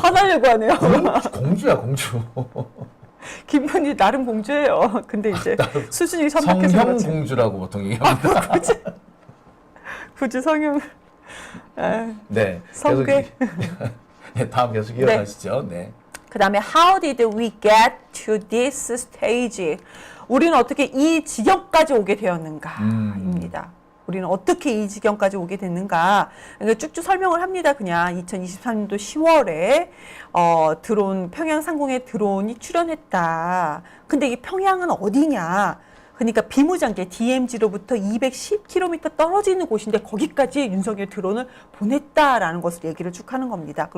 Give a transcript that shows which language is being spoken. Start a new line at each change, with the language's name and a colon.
Korean: 화나려고 하네요. 공주야 공주. 김건희 나름 공주예요. 근데 이제 수준이 천박해서 성형 그렇지. 공주라고 보통 얘기합니다. 굳이 성형. 아, 네. 성괴. 계속 네, 다음 계속 이어가시죠. 네. 그다음에
English: How did we get to this stage?
Korean: 우리는 어떻게 이 지경까지 오게 되었는가입니다. 우리는 어떻게 이 지경까지 오게 됐는가? 그러니까 쭉쭉 설명을 합니다. 그냥 2023년도 10월에 드론 평양 상공에 드론이 출현했다. 근데 이 평양은 어디냐? 그러니까 비무장계 DMZ로부터 210km 떨어지는 곳인데 거기까지 윤석열 드론을 보냈다라는 것을 얘기를 쭉 하는 겁니다.